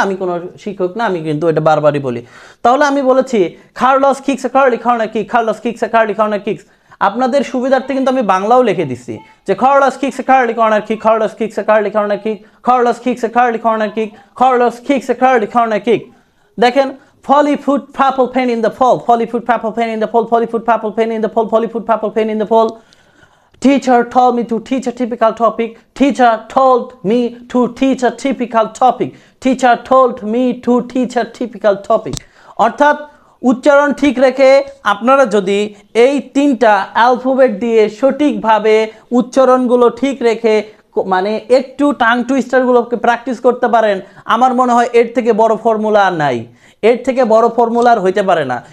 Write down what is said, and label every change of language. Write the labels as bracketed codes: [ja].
[bn] আমি কোনো শিক্ষক না, আমি কিন্তু এটা বারবারই বলি। তাহলে আমি বলেছি [en] Carl's kicks a curly corner kick, Carl's kicks a curly corner kicks, [bn] আপনাদের সুবিধার্থে কিন্তু আমি বাংলাও লিখে দিচ্ছি যে [en] Carl's kicks a curly corner kick, Carl's kicks a curly corner kick, Carl's kicks a curly corner kick, Carl's kicks a curly corner kick. [bn] দেখেন [en] Polly put purple pen in the fall, Polly put purple pen in the fall, Polly put purple pen in the fall, Polly put purple pen in the fall. Teacher told me to teach a typical topic, teacher told me to teach a typical topic, teacher told me to teach a typical topic। [bn] অর্থাৎ উচ্চারণ ঠিক রেখে আপনারা যদি এই তিনটা alphabet দিয়ে সঠিকভাবে উচ্চারণগুলো ঠিক রেখে মানে একটু টাং টুইস্টারগুলোকে প্র্যাকটিস করতে পারেন, আমার মনে হয় এর থেকে বড় ফর্মুলা আর নাই, এর থেকে বড় ফর্মুলা আর হইতে পারে না।